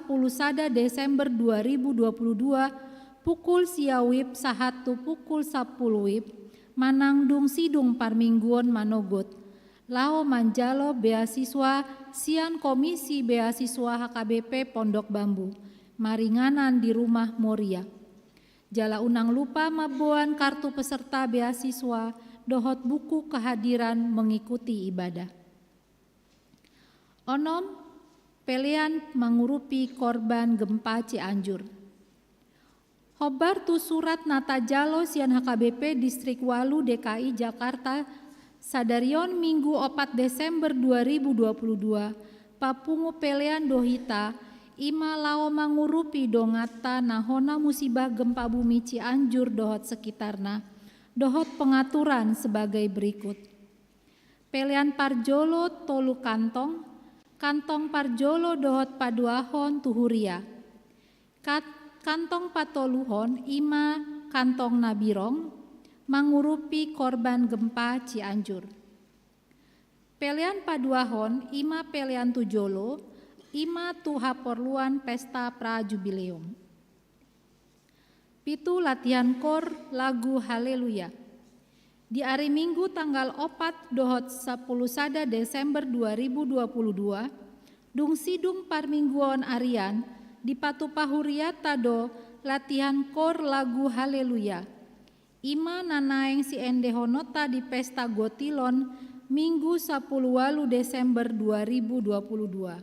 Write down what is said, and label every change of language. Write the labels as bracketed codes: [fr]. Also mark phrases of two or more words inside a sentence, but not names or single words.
[bbc] sada Desember 2022 pukul siawib sahatu pukul 10 wib manang dung sidung parmingguon manogot lao manjalo beasiswa sian Komisi Beasiswa HKBP Pondok Bambu maringanan di rumah Moria jala unang lupa mabuan [id] kartu peserta beasiswa [bbc] dohot [id] buku kehadiran mengikuti ibadah. [bbc] Onom pelian mengurupi [id] korban gempa [bbc] Cianjur. Hobar tu surat nata jalo sian HKBP Distrik Walu DKI Jakarta sadarion Minggu 4 Desember 2022 papungu pelian dohita ima lao mangurupi dongata nahona [id] musibah gempa bumi [bbc] Cianjur dohot sekitarna dohot [id] pengaturan sebagai berikut. [bbc] Pelian parjolo tolu kantong parjolo dohot paduahon tuhuria. Kantong patoluhon ima kantong nabirong mangurupi [id] korban gempa [bbc] Cianjur. Pelian paduahon ima pelian tujolo ima tuha porluan pesta prajubileum. Pitu [id] latihan kor lagu [bbc] Haleluya. Di [id] hari Minggu tanggal [bbc] 4 dohot 10 sada Desember 2022 dung sidung parmingguan arian di Patupahuria tado [id] latihan kor lagu [bbc] Haleluya. Ima nanaeng si endehonota di pesta Gotilon Minggu 10 Desember 2022.